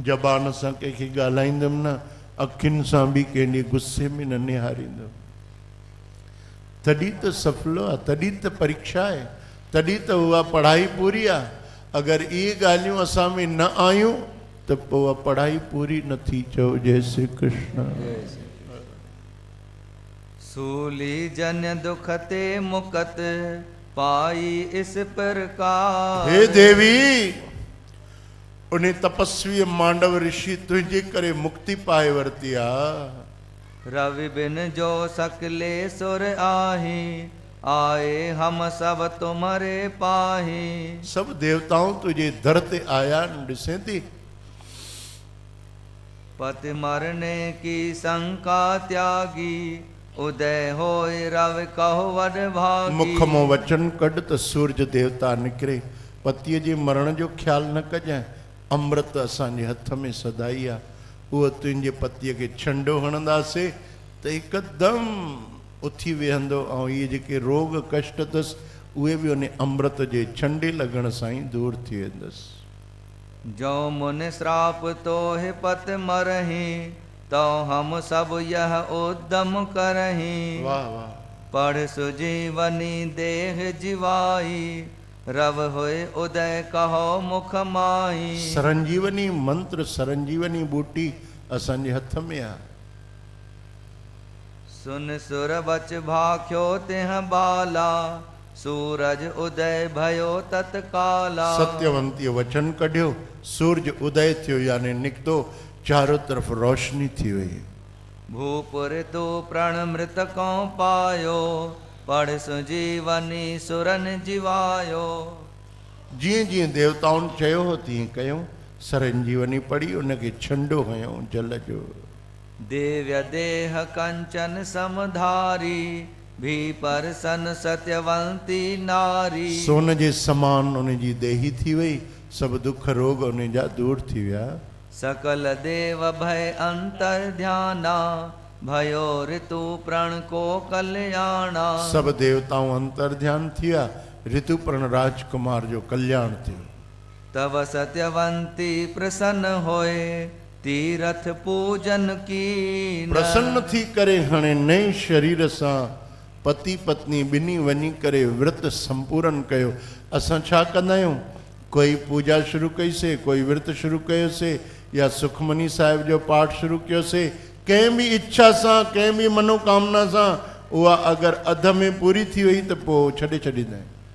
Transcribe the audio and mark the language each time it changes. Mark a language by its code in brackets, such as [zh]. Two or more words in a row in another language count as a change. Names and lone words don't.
[sd] ज़बान सां कंहिंखे ॻाल्हाईंदुमि न, अखियुनि सां बि कंहिंजे गुस्से में न निहारींदुमि। तॾहिं त सफलो आहे, तॾहिं त परीक्षा आहे, तॾहिं त उहा पढ़ाई पूरी आहे। अगरि इहे ॻाल्हियूं असां में न आयूं त पोइ उहा पढ़ाई पूरी नथी। चओ जय श्री कृष्ण। [hi] सूली जन्य दुख ते मुकत पाई इस प्रकार। [sd] हे देवी, उन तपस्वी मांडव ऋषि तुंहिंजे करे मुक्ति पाए वरिती आहे। [hi] रवि बिन जो सकले सुर आही, आए हम सब तुम्हारे पाही। [sd] सब देवताऊं तुझे दर ते आया ॾिसे थी। [hi] पति मरने की शंका त्यागी, उदय होए रवि कहो वड भागी। [sd] मुख मों वचन कढ त सूरज देवता निकिरे। पतीअ जे मरण जो ख़्यालु न कजांइ, अमृत असांजे हथ में सदाई आहे। उहो तुंहिंजे पतीअ खे छंडो हणंदासीं त हिकदमि उथी वेहंदो, ऐं इहे जेके रोग कष्ट अथसि उहे बि उन अमृत जे छंडे लॻण सां ई दूर थी वेंदसि। [hi] जो मुन श्राप तो है पत मरही, तो हम सब यह उद्यम करही। [sd] वाह वाह। [hi] पढ़ सुजीवनी देह जीवाई, रव होए उदय कहो मुख माही। [sd] सरंजीवनी मंत्र, सरंजीवनी बूटी असांजे हथ में आहे। [hi] सुन सुर बच भाख्यो तिह बाला, सूरज उदय भयो तत्काला। [sd] सत्यवंती वचन कढियो, सूरज उदय थियो यानी निकितो, चारों तरफ रोशनी थी वई। [hi] भूपुर तू प्रण मृतकों पायो, पढ़ सुजीवनी सुरन जीवायो। [sd] जीअं जीअं देवताउनि चयो हो तीअं कयूं। सरंजीवनी पढ़ी, उनखे छंडो हयूं जल जो। [hi] देव्य देह कंचन समधारी, भी पर सन सत्यवंती नारी। [sd] सोन जे समान उन जी देही थी वई, सब दुख रोग उन जा दूर थी विया। [hi] सकल देव भय अंतर ध्याना, भयो ऋतु प्रण को कल्याणा। [sd] सब देवताऊं अंतर ध्यान थिया, ऋतुपर्ण राजकुमार जो कल्याण थियो। [hi] तब सत्यवंती प्रसन्न होए, तीरथ पूजन की। [sd] प्रसन्न थी करे हाणे नए शरीर सां पति पत्नी ॿिन्ही वञी करे विर्त संपूर्ण कयो। असां छा कंदा आहियूं, कोई पूजा शुरू कईसीं, कोई विर्त शुरू कयोसीं, या सुखमनी साहिब जो पाठ शुरू कयोसीं, कंहिं बि इच्छा सां, कंहिं बि मनोकामना सां, उहा अगरि अध में पूरी थी वई त पोइ छॾे छॾींदा आहियूं।